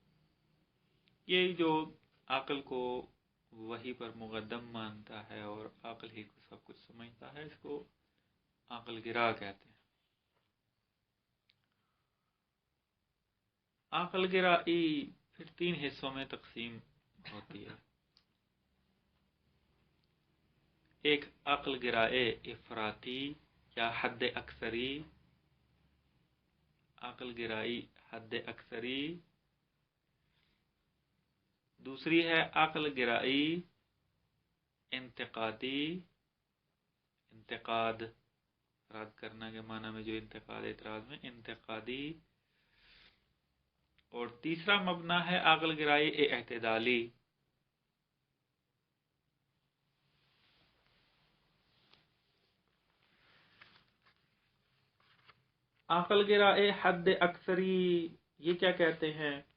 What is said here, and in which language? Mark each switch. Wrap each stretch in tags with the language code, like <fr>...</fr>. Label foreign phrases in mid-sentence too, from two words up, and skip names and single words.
<ur>یہ جو عقل کو وحی پر مقدم مانتا ہے اور عقل ہی کو سب کچھ سمجھتا ہے، اس کو عقل گرا کہتے ہیں۔ عقل گرائی پھر 3 حصوں میں تقسیم ہوتی ہے۔</ur> <fa>ایک عقل گرائے افراطی یا حد اکثری، عقل گرائی حد اکثری۔</fa> <ur>دوسری ہے</ur> <fa>عقل گرائی انتقادی،</fa> <ur>انتقاد رد کرنا کے معنی میں جو انتقاد اعتراض میں انتقادی۔ اور تیسرا مبنا ہے</ur> <fa>عقل گرائی اعتدالی۔ عقل گرائی حد اکثری</fa> <ur>یہ کیا کہتے ہیں؟</ur>